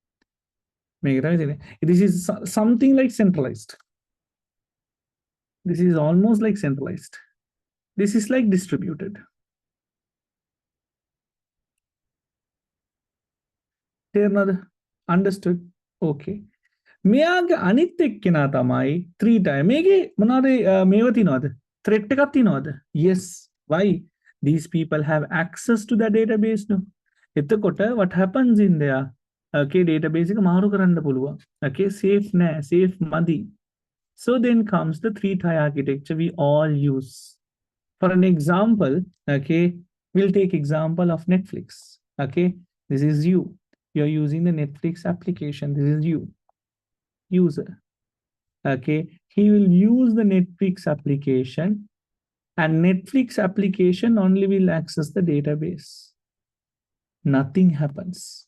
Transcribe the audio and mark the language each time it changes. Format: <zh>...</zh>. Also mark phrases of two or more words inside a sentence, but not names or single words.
<en>This is something like centralized. This is almost like centralized. This is like distributed. Understood? Okay.</en> <si>මෙයාගේ අනිත් එක්කෙනා තමයි 3 time. මේකේ මොනවාද මේව තියනවද? threat එකක් තියනවද?</si> <en>Yes. Why? These people have access to the database no. එතකොට what happens in there? Okay,</en> <si>database එක මාරු කරන්න පුළුවන්. Okay, safe නෑ, safe මදි.</si> <en>So then comes the three-tier architecture we all use. For an example, okay, we'll take example of Netflix. Okay, this is you. You're using the Netflix application. This is you. User. Okay, he will use the Netflix application and Netflix application only will access the nothing happens.</en>